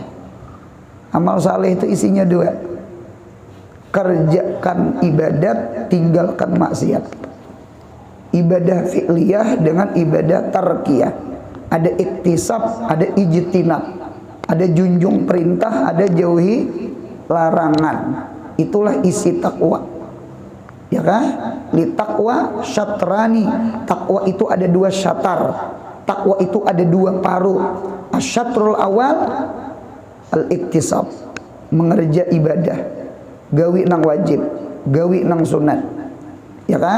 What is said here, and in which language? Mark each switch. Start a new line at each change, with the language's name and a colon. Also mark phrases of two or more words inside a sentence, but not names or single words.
Indonesian: Amal soleh itu isinya 2, kerjakan ibadat, tinggalkan maksiat. Ibadah fi'liyah dengan ibadah tarkiyah. Ada iktisab, ada ijtinab, ada junjung perintah, ada jauhi larangan. Itulah isi takwa, ya kan?
Arabic: Li taqwa syatrani.
Indonesian: Takwa itu ada 2 syatar. Takwa itu ada 2 paruh.
Arabic: Asyatrul awal al-iktisab,
Banjar: mengerja ibadah, gawi nang wajib, gawi nang sunat, ya kan?